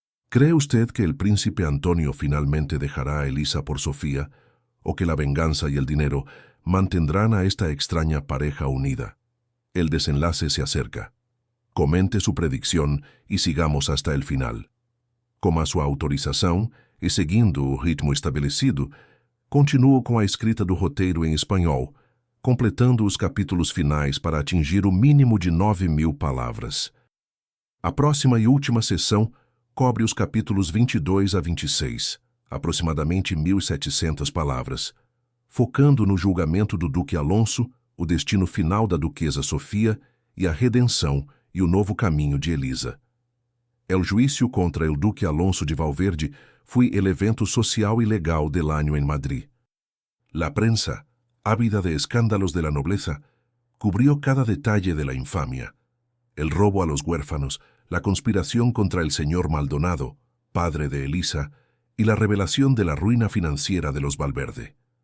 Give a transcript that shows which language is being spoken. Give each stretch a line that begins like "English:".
Spanish: ¿Cree usted que el príncipe Antonio finalmente dejará a Elisa por Sofía, o que la venganza y el dinero mantendrán a esta extraña pareja unida? El desenlace se acerca. Comente su predicción
Portuguese: e
Spanish: sigamos hasta el final.
Portuguese: Com a sua autorização e seguindo o ritmo estabelecido, continuo com a escrita do roteiro em espanhol, completando os capítulos finais para atingir o mínimo de 9.000 palavras. A próxima e última sessão cobre os capítulos 22 a 26, aproximadamente 1.700 palavras, focando no julgamento do Duque Alonso, o destino final da Duquesa Sofia e a redenção e o novo caminho de Elisa.
Spanish: El juízo contra el Duque Alonso de Valverde fue el evento social y legal del año en Madrid. La prensa, ávida de escándalos de la nobleza, cubrió cada detalle de la infamia. El robo a los huérfanos, la conspiración contra el señor Maldonado, padre de Elisa, y la revelación de la ruina financiera de los Valverde.